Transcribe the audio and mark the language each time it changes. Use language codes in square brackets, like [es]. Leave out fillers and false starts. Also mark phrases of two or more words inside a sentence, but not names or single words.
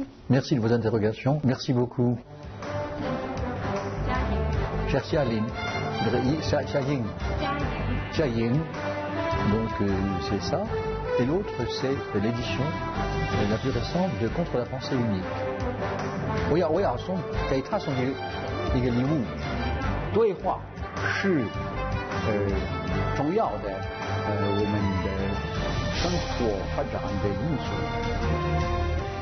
[fr] Merci de vos interrogations. Merci beaucoup. Cher Xialing, Xialing. Donc c'est ça. Et l'autre, c'est l'édition la plus récente de Contre la pensée unique. [zh] 我要送给他送一个礼物，对话是重要的我们的生活发展的因素。